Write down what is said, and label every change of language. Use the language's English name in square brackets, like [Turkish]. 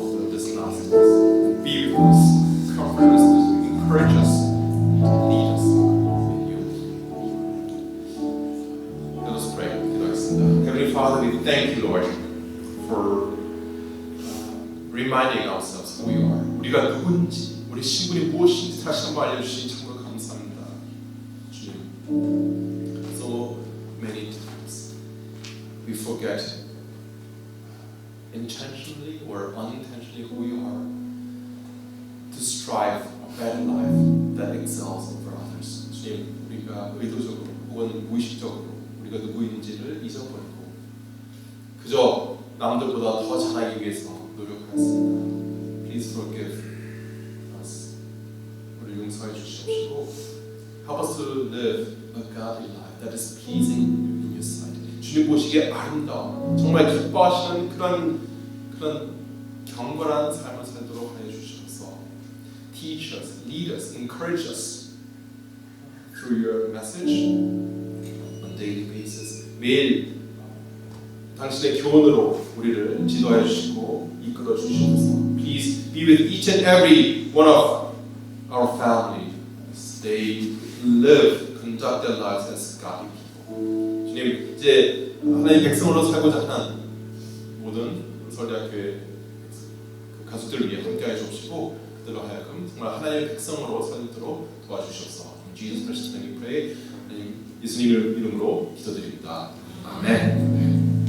[English] This last days. Be with us, comfort us, encourage us, lead us in you. Let us pray. Heavenly Father, we thank you, Lord, for reminding ourselves who we are. [Korean] 우리가 누군지, 우리 신분이 무엇인지 다시 한번 알려주시니 정말 감사합니다. 주님. [English] So many we forget intentionally or unintentionally who we are, to strive a better life that excels over others. [Korean] 주님, 우리가 의도적으로 혹은 무의식적으로 우리가 누구인지를 잊어버리고 그저 남들보다 더 잘하기 위해서 노력하였습니다. [English] Please forgive us. [Korean] 우리 용서해 주시옵시고 [English] help us to live a godly life that is pleasing in your sight. [Korean] 주님 보시기에 아름다워 정말 기뻐하시는 그런 경건한 삶을 살도록 하여 주시옵소서. [English] Teach us, lead us, encourage us through your message on a daily basis. [Korean] 매일 당신의 교훈으로 우리를 지도해 주시고 이끌어 주시옵소서. [English] Please be with each and every one of our family as they live, conduct their lives as godly people. [Korean] 주님, 이제 하나님의 백성으로 살고자 하는 모든 서울대학교의 가족들을 위해 함께해 주시고 그들로 하여금 정말 하나님의 백성으로 살도록 도와주시옵소서. [English] In Jesus' precious name we pray. [Korean] 예수님의 이름으로 기도드립니다. 아멘.